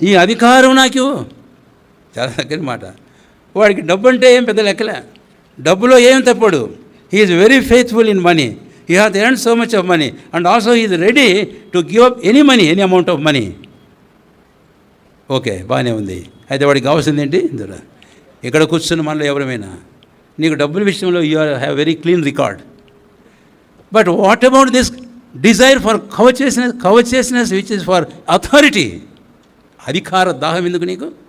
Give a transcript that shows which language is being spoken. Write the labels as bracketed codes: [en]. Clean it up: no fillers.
[te] ఈ అధికారం నాకు చాలా దగ్గర మాట. వాడికి డబ్బు అంటే ఏం పెద్ద లెక్కలే, డబ్బులో ఏం తప్పడు. [en] He is very faithful in money. He has earned so much of money and also he is ready to give up any amount of money. [te] Okay, బాగానే ఉంది. అయితే వాడికి కావాల్సింది ఏంటి? ఇక్కడ కూర్చున్న మనలో ఎవరమైనా నీకు డబ్బుల విషయంలో you have very clean record. [en] But what about this desire for covetousness which is for authority? [te] అధికార దాహం ఎందుకు నీకు?